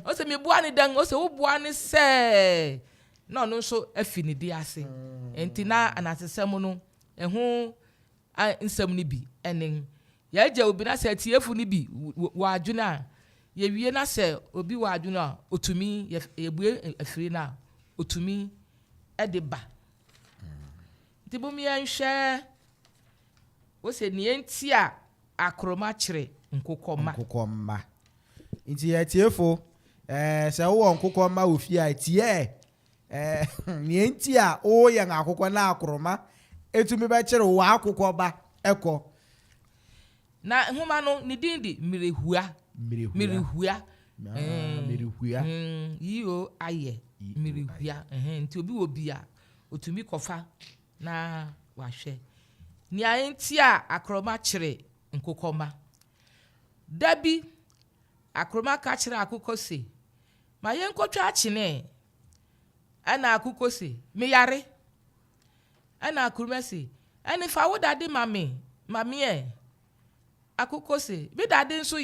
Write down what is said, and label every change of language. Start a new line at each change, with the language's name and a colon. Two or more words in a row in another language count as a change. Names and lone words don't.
Akan: o se me boa ne dan o se wo boa ne se na no so afi ne di ase enti na anansesem no eho nsɛm ni bi enen ya gya obi na se atiefu ni bi wa adwene a ye wie na se obi wa adwene a otumi ye bue afiri na otumi ede ba nti bom ye nhwe wo se ne enti a akroma kyere nkokoma nti atiefu se wo nkokɔ ma ofia tie nienti a o ye akokɔ na akroma etumi be kire wo akokɔ ba ekɔ na homa no ni dindi mirehua yiyo aye mirehua nti obi wo bia otumi kofa na wahwe ni ayenti a akroma kire nkokɔma dabi akroma ka kire akokɔ se ma yenkotwa akine ana akokɔ se me yare ana akroma se ani fa wo dade mame akokɔ se bi dade nso